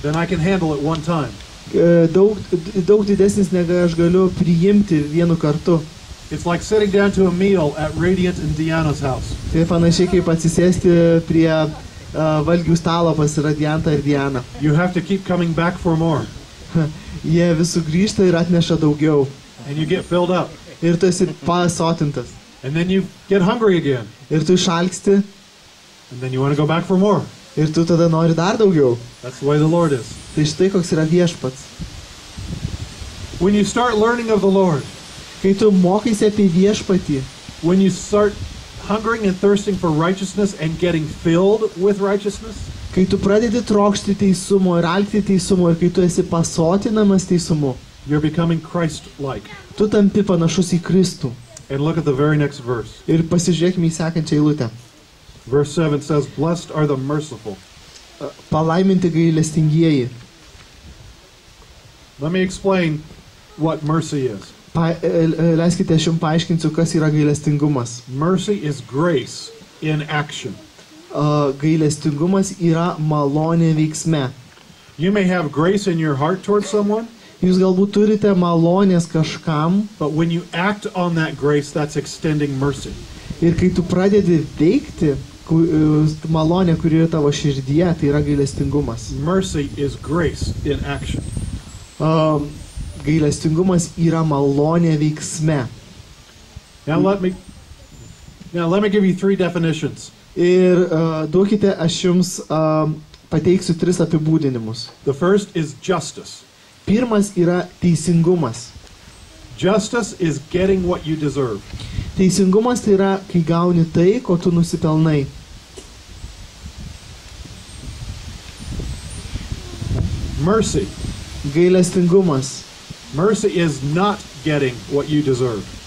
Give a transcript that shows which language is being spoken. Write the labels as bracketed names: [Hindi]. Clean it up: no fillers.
[English] than I can handle at one time. [Lithuanian] Daug didesnis, negu aš galiu priimti vienu kartu. [English] It's like sitting down to a meal at Radiant and Deanna's house. [Lithuanian] Tai panašiai kaip atsisėsti prie valgių stalo pas Radiantą ir Dianą. [English] You have to keep coming back for more, [Lithuanian] Jie vis sugrįžta ir atneša daugiau. [English] and you get filled up. [Lithuanian] Ir tu esi pasotintas. [English] And then you get hungry again, [Lithuanian] Ir tu išalksti. [English] and then you want to go back for more. [Lithuanian] Ir tu tada nori dar daugiau. [English] That's the way the Lord is. [Lithuanian] Tai štai koks yra viešpats. [English] When you start learning of the Lord, [Lithuanian] Kai tu mokaisi apie viešpatį, [English] when you start hungering and thirsting for righteousness and getting filled with righteousness, [Lithuanian] kai tu pradedi trokšti teisumo ir alkti teisumo ir kai tu esi pasotinamas teisumu, [English] you're becoming Christ-like. [Lithuanian] tu tampi panašus į Kristų. [English] And look at the very next verse. [Lithuanian] Ir pasižiūrėkime į sekančią eilutę. [English] Verse 7 says, "Blessed are the merciful." [Lithuanian] Palaiminti gailestingieji. [English] Let me explain what mercy is. [Lithuanian] Leiskite, aš jums paaiškinsiu, kas yra gailestingumas. [English] Mercy is grace in action. [Lithuanian] Gailestingumas yra malonė veiksme. [English] You may have grace in your heart towards someone, [Lithuanian] Jūs galbūt turite malonės kažkam [English] but when you act on that grace, that's extending mercy. [Lithuanian] ir kai tu pradedi veikti malonę, kuri yra tavo širdyje, tai yra gailestingumas. [English] Mercy is grace in action. [Lithuanian] Gailestingumas yra malonė veiksme. [English] Now let me give you three definitions. [Lithuanian] Ir duokite, aš jums pateiksiu 3 apibūdinimus. [English] The first is justice. [Lithuanian] Pirmas yra teisingumas. [English] Justice is getting what you deserve. [Lithuanian] Teisingumas tai yra, kai gauni tai, ko tu nusipelnai. [English] Mercy. [Lithuanian] Gailestingumas. [English] Mercy is not getting what you deserve.